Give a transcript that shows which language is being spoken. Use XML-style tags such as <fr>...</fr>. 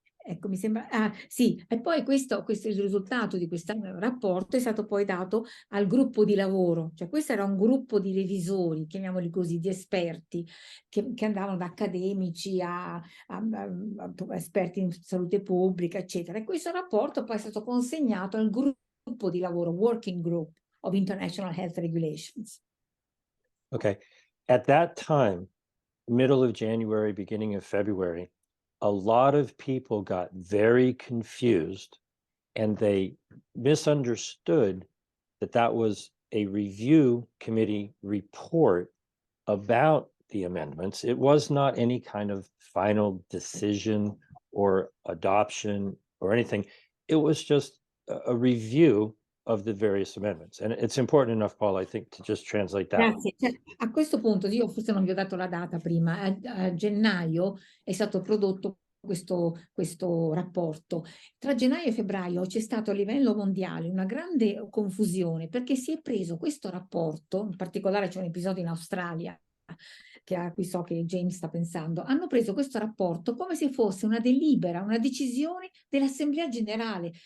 <it>Ecco, mi sembra, sì, e poi questo il risultato di questo rapporto è stato poi dato al gruppo di lavoro, cioè questo era un gruppo di revisori, chiamiamoli così, di esperti, che andavano da accademici a esperti in salute pubblica, eccetera. E questo rapporto poi è stato consegnato al gruppo di lavoro, Working Group of International Health Regulations.</it> <en>Okay. At that time, middle of January, beginning of February, a lot of people got very confused and they misunderstood that that was a review committee report about the amendments. It was not any kind of final decision or adoption or anything. It was just a review of the various amendments. And it's important enough, Paul, I think, to just translate that.</en> <it>Grazie. Cioè, a questo punto, io forse non vi ho dato la data prima, a gennaio è stato prodotto questo rapporto. Tra gennaio e febbraio c'è stato a livello mondiale una grande confusione perché si è preso questo rapporto, in particolare c'è un episodio in Australia a cui so che James sta pensando, hanno preso questo rapporto come se fosse una delibera, una decisione dell'Assemblea Generale.</it>